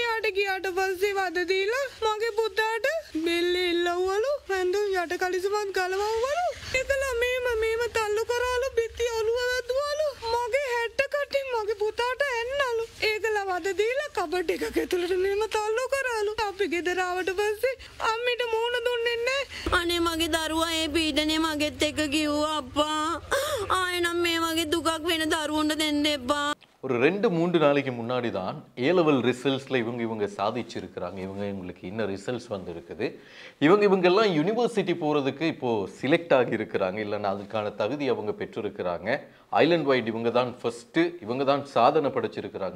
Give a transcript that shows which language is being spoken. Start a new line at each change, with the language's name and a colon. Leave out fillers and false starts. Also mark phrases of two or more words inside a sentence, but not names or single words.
Sinhala: ගියාට පස්සේ වද දීලා මගේ පුතාට බෙල්ල එල්ලවලු ඇඳුම් යට කලිසමත් ගලවවලු ඒකලා මේම තල්ලු කරාලු බිත්ති ඔළුව වැදුවලු මගේ හැට්ට කටින් මගේ පුතාට එන්නලු ඒකලා වද දීලා කබඩ් එකක ඇතුළට මේම තල්ලු කරාලු අපි ගෙදර ආවට පස්සේ අම්මිට මූණ දුන්නේ නැහැ අනේ මගේ දරුවා ඒ පීඩනේ මගෙත් එක්ක කිව්වා අප්පා ආයෙනම් මේ වගේ දුකක් වෙන දරුවන්ට දෙන්න එපා
Tamil: ஒரு 2-3 நாளைக்கு முன்னாடி தான்
English: A-level results
Tamil: இவங்க சாதிச்சிருக்கிறாங்க இவங்களுக்கு இன்னும் ரிசல்ட்ஸ் வந்து இருக்குது இவங்கெல்லாம் யூனிவர்சிட்டி போகிறதுக்கு இப்போது சிலெக்ட் ஆகி இருக்கிறாங்க இல்லைன்னா அதுக்கான தகுதி அவங்க பெற்றிருக்கிறாங்க
English: island wide
Tamil: இவங்க தான் ஃபஸ்ட்டு இவங்க தான் சாதனை படைச்சிருக்கிறாங்க